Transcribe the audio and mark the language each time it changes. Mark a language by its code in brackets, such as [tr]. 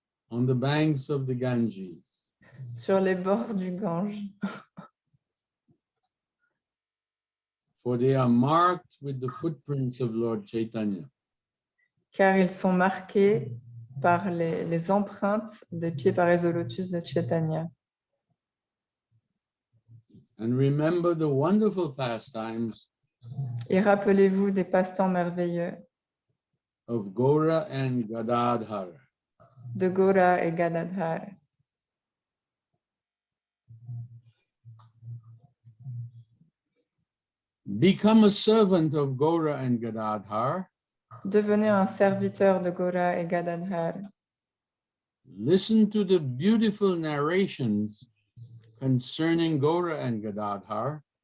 [en] on the banks of the Ganges. [fr] sur les bords du Gange, [en] For they are marked with the footprints of Lord Chaitanya. [fr] car ils sont marqués par les empreintes des pieds parés au lotus de Chaitanya. [en] And remember the wonderful pastimes [fr] Et rappelez-vous des passe-temps merveilleux [en] of Gaura and Gadadhar. [fr] de Gora et Gadadhar. [en] Become a servant of Gaura and Gadadhar. [fr] Devenez un serviteur de Gora et Gadadhar. [en] Listen to the beautiful narrations concerning Gaura and Gadadhar.